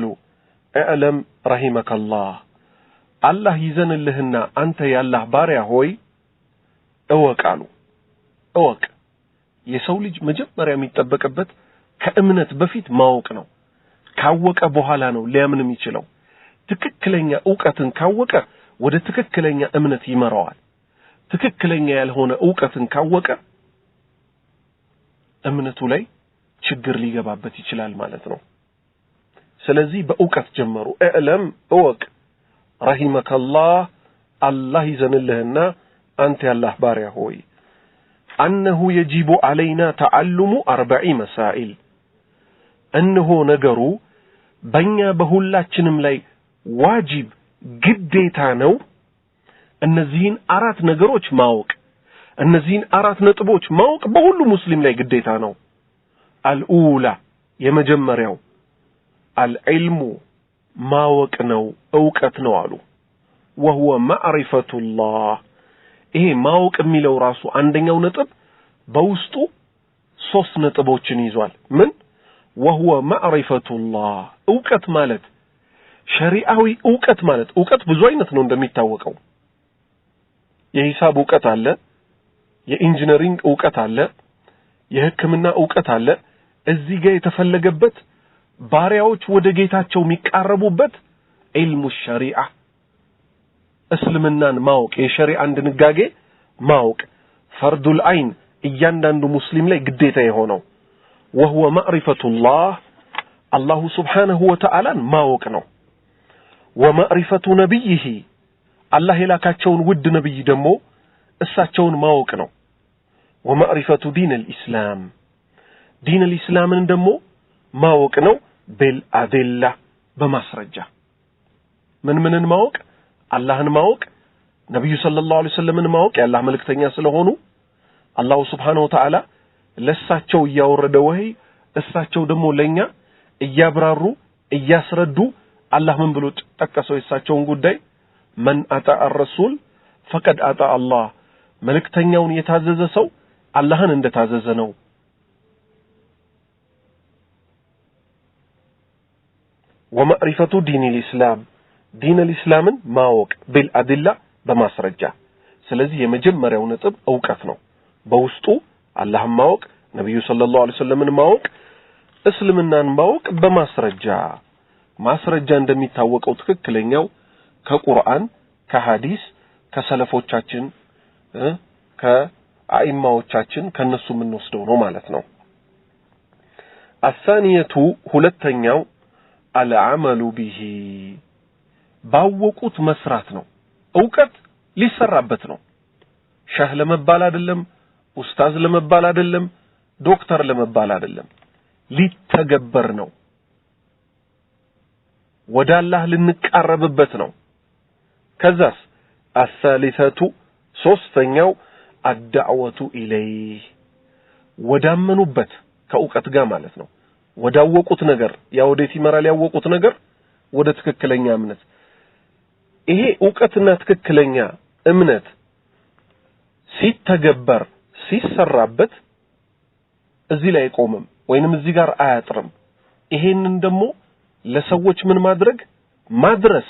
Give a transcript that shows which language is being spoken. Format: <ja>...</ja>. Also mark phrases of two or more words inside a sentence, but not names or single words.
<ar>اعلم رحمك الله</ar> <am>አላህ ይዘንልህና አንተ ያላህ ባሪያ ሆይ እወቅ አሉ። እወቅ። የሰው ልጅ መጀመሪያ የሚጠበቅበት ከእምነት በፊት ማወቅ ነው። ካወቀ በኋላ ነው ሊያምን የሚችለው። ትክክለኛ ዕውቀትን ካወቀ ወደ ትክክለኛ እምነት ይመራዋል። ትክክለኛ ያልሆነ ዕውቀትን ካወቀ እምነቱ ላይ ችግር ሊገባበት ይችላል ማለት ነው። ስለዚህ በዕውቀት ጀመሩ። እዕለም እወቅ</am> <ar>رحمك الله</ar> <am>አላህ ይዘንልህና አንተ ያላህ ባሪያ ሆይ</am> <ar>أنه يجب علينا تعلم 40 مسائل</ar> <am>እነሆ ነገሩ በእኛ በሁላችንም ላይ ዋጅብ ግዴታ ነው እነዚህን አራት ነገሮች ማወቅ። እነዚህን አራት ነጥቦች ማወቅ በሁሉ ሙስሊም ላይ ግዴታ ነው። አልኡላ የመጀመሪያው አልዕልሙ ማወቅ ነው፣ ዕውቀት ነው አሉ።</am> <ar>وهو معرفة الله</ar> <am>ይሄ ማወቅ የሚለው ራሱ አንደኛው ነጥብ በውስጡ ሶስት ነጥቦችን ይዟል። ምን?</am> <ar>وهو معرفة الله</ar> <am>ዕውቀት ማለት ሸሪዓዊ ዕውቀት ማለት ዕውቀት ብዙ አይነት ነው እንደሚታወቀው። የሂሳብ ዕውቀት አለ፣ የኢንጂነሪንግ ዕውቀት አለ፣ የሕክምና ዕውቀት አለ። እዚህ ጋር የተፈለገበት ባሪያዎች ወደ ጌታቸው የሚቃረቡበት</am> <ar>علم الشريعة</ar> <am>እስልምናን ማወቅ የሸሪዓን ድንጋጌ ማወቅ</am> <ar>فرض العين</ar> <am>እያንዳንዱ ሙስሊም ላይ ግዴታ የሆነው</am> <ar>وهو معرفة الله الله سبحانه وتعالى</ar> <am>ማወቅ ነው።</am> <ar>ومعرفة نبيه</ar> <am>الله የላካቸውን ውድ ነብይ ደግሞ እሳቸውን ማወቅ ነው።</am> <ar>ومعرفة دين الإسلام دين الإسلام</ar> <am>ደግሞ ማወቅ ነው። بالأدلة በማስረጃ ምንን ማወቅ? አላህን ማወቅ፣ ነብዩ</am> <ar>صلى الله عليه وسلم</ar> <am>ማወቅ የአላህ መልእክተኛ ስለሆኑ</am> <ar>الله سبحانه وتعالى</ar> <am>ለሳቸው ያወረደ ወህይ እሳቸው ደግሞ ለኛ እያብራሩ እያስረዱ አላህ ምን ብሎ ተጠቀሰው የሳቸውን ጉዳይ</am> <ar>من أطاع الرسول فقد أطاع الله</ar> <am>መልእክተኛውን የታዘዘ ሰው አላህን እንደታዘዘ ነው።</am> <ar>ومعرفة دين الإسلام دين الإسلام</ar> <am>ማወቅ بالأدلة በማስረጃ ስለዚህ የመጀመሪያው ነጥብ ዕውቀት ነው በውስጡ አላህን ማወቅ ነብዩ</am> <ar>صلى الله عليه وسلم</ar> <am>ማወቅ እስልምናን ማወቅ በማስረጃ ማስረጃ እንደሚታወቀው ትክክለኛው ከቁርአን ከሐዲስ ከሰለፎቻችን ከአኢማዎቻችን ከነሱ ምን ወስደው ነው ማለት ነው الثانية ሁለተኛው</am> <ar>العمل به</ar> <am>ባወቁት መስራት ነው ዕውቀት ሊሰራበት ነው ሸህ ለመባል አይደለም ኡስታዝ ለመባል አይደለም ዶክተር ለመባል አይደለም ሊተገበር ነው ወደ አላህ ልንቀርብበት ነው ከዛስ الثالثة ሶስተኛው</am> <ar>الدعوة إليه</ar> <am>ወዳመኑበት ከዕውቀት ጋር ማለት ነው ወዳወቁት ነገር ያወዴት ይመራል ያወቁት ነገር ወደ ትክክለኛ እምነት ይሄ ዕውቀትና ትክክለኛ እምነት ሲተገበር ሲሰራበት እዚህ ላይ ቆመም ወይንም እዚህ ጋር አያጥርም ይሄንን ደግሞ ለሰዎች ምን ማድረስ</am>